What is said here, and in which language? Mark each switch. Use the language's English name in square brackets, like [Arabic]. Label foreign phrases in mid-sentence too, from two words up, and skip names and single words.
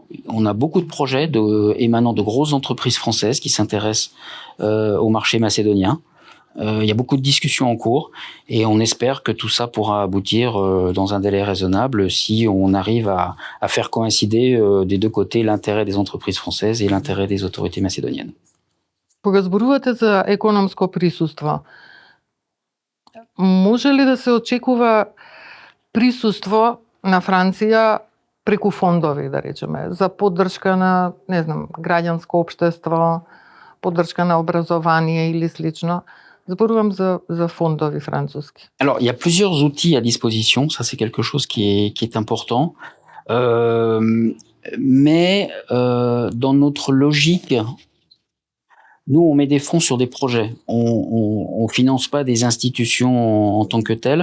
[French] On a beaucoup de projets émanant de grosses entreprises françaises qui s'intéressent au marché macédonien. Il y a beaucoup de discussions en cours et on espère que tout ça pourra aboutir dans un délai raisonnable si on arrive à faire coïncider des deux côtés l'intérêt des entreprises françaises et l'intérêt des autorités macédoniennes. [Macedonian] Кога зборувате за економско присуство, може ли да се очекува присуство на Франција преку фондови, да речеме, за поддршка на, не знам, граѓанско општество, поддршка на образование или слично? Зборувам за фондови француски. [French] Alors, il y a plusieurs outils à disposition, ça c'est quelque chose qui est important. Mais dans notre logique, nous on met des fonds sur des projets. On finance pas des institutions en tant que telles.